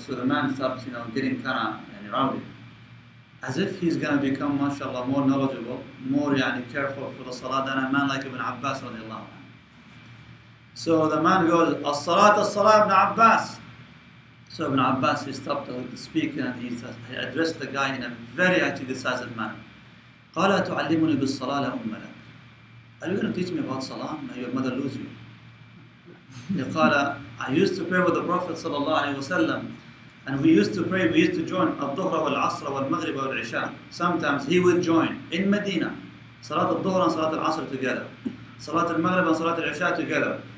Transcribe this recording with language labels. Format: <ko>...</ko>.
<en>So the man starts, getting kind of rowdy. As if he's going to become, mashallah, more knowledgeable, more careful for the Salah than a man like Ibn Abbas radiallahu anhu. So the man goes, As-Salat, As-Salah, Ibn Abbas. So Ibn Abbas, he stopped speaking and he addressed the guy in a very decisive manner.</en> <ar>قال تعلمني بالصلاة لا أم لك.</ar> <en>Are you going to teach me about Salah? May your mother lose you. قال, I used to pray with the Prophet sallallahu alaihi wasallam, and we used to join al-Dhuhr wal-Asr wal-Maghrib wal-Isha. Sometimes he would join in Medina, Salat al-Dhuhr and Salat al-Asr together, Salat al-Maghrib and Salat al-Isha together.</en>